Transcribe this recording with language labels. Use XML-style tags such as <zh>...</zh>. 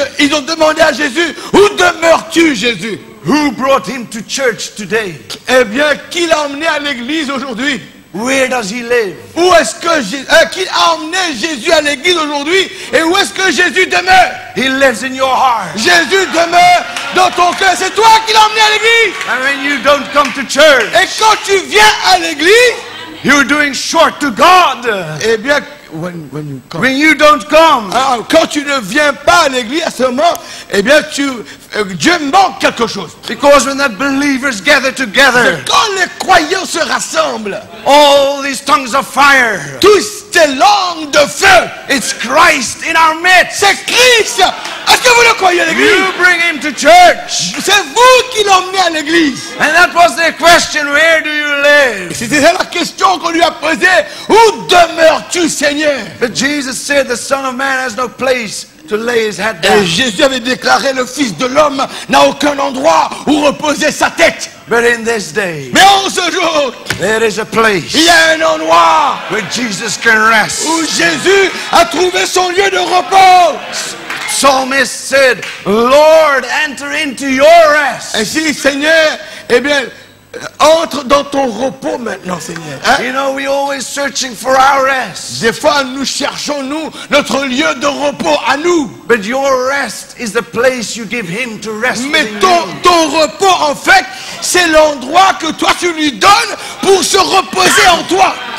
<fr>Et ils ont demandé à Jésus, où demeures-tu, Jésus?</fr> <en>Who brought him to church today?</en> <fr>Eh bien, qui l'a emmené à l'église aujourd'hui?</fr> <en>Where does he live?</en> <fr>Où est-ce que qui a emmené Jésus à l'église aujourd'hui? Et où est-ce que Jésus demeure?</fr> <en>He lives in your heart.</en> <fr>Jésus demeure dans ton cœur. C'est toi qui l'as emmené à l'église.</fr> <en>And when you don't come to church,</en> <fr>Et quand tu viens à l'église,</fr> <en>you're doing short to God.</en> <fr>eh bien,</fr> <en>when you come. When you don't come,</en> <fr>Alors, quand tu ne viens pas à l'église à ce moment, eh bien, Dieu manque quelque chose.</fr> <en>because when the believers gather together,</en> <fr>Quand les croyants se rassemblent,</fr> <en>all these tongues of fire,</en> <fr>tous tes langues de feu.</fr> <en>It's Christ in our midst.</en> <fr>C'est Christ. Est-ce que vous le croyez à l'église?</fr> <en>You bring him to church.</en> <fr>C'est vous qui l'emmenez à l'église.</fr> <en>And that was the question, where do you live?</en> <fr>C'était la question qu'on lui a posée. Où demeures-tu, Seigneur?</fr> <en>But Jesus said the Son of Man has no place to lay his head</en> <fr>Et</fr> <en>down.</en> <fr>Jésus avait déclaré, le Fils de l'homme n'a aucun endroit où reposer sa tête.</fr> <en>But in this day,</en> <fr>Mais en ce jour,</fr> <en>there is a place</en> <fr>il y a un endroit</fr> <en>where Jesus can rest.</en> <fr>où Jésus a trouvé son lieu de repos.</fr> <en>Psalmist said, Lord, enter into your rest.</en> <fr>Ainsi, Seigneur, eh bien, entre dans ton repos maintenant, Seigneur. Hein?</fr> <en>You know, we're always searching for our rest.</en> <fr>Des fois, nous cherchons, nous, notre lieu de repos à nous.</fr> <en>But your rest is the place you give him to rest</en> <fr>Mais</fr> <en>within</en> <fr>ton</fr> <en>you.</en> <fr>repos, en fait, c'est l'endroit que toi, tu lui donnes pour se reposer en toi.</fr>